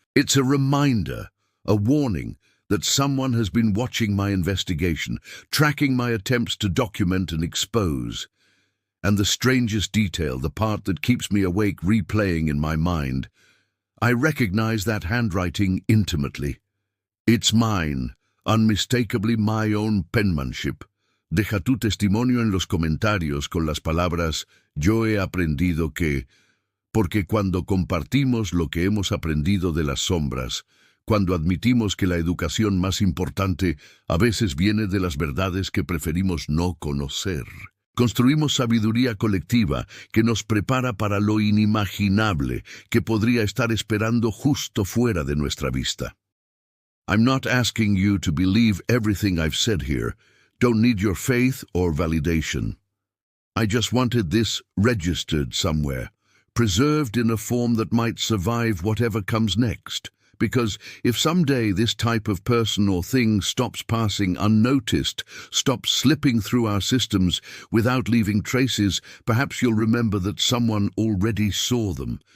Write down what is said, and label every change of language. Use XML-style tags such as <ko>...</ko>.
<en>It's a reminder, a warning, that someone has been watching my investigation, tracking my attempts to document and expose. And the strangest detail, the part that keeps me awake replaying in my mind, I recognize that handwriting intimately. It's mine, unmistakably my own penmanship.</en> <es>Deja tu testimonio en los comentarios con las palabras "Yo he aprendido que", porque cuando compartimos lo que hemos aprendido de las sombras, cuando admitimos que la educación más importante a veces viene de las verdades que preferimos no conocer. Construimos sabiduría colectiva que nos prepara para lo inimaginable que podría estar esperando justo fuera de nuestra vista.</es> <en>I'm not asking you to believe everything I've said here. Don't need your faith or validation. I just wanted this registered somewhere, preserved in a form that might survive whatever comes next. Because if someday this type of person or thing stops passing unnoticed, stops slipping through our systems without leaving traces, perhaps you'll remember that someone already saw them.</en>